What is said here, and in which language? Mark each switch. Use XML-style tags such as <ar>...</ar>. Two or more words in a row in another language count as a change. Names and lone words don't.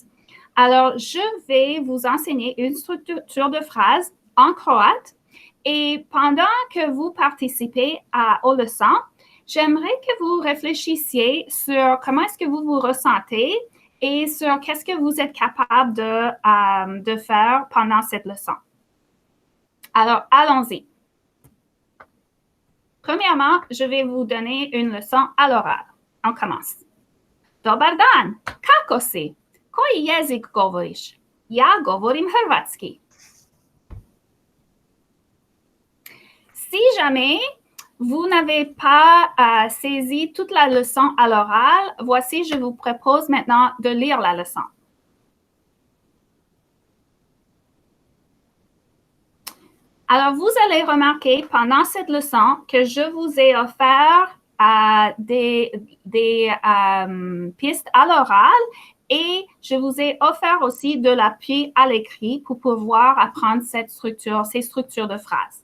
<fr>Alors, je vais vous enseigner une structure de phrase en croate et pendant que vous participez aux leçons, j'aimerais que vous réfléchissiez sur comment est-ce que vous vous ressentez et sur qu'est-ce que vous êtes capable de faire pendant cette leçon. Alors, allons-y. Premièrement, je vais vous donner une leçon à l'oral. On commence.</fr> <hr>Dobar dan, kako si? Koji jezik govoriš? Ja govorim hrvatski.</hr> <fr>Si jamais vous n'avez pas saisi toute la leçon à l'oral, voici, je vous propose maintenant de lire la leçon. Alors, vous allez remarquer pendant cette leçon que je vous ai offert des pistes à l'oral et je vous ai offert aussi de l'appui à l'écrit pour pouvoir apprendre ces structures de phrases.</fr>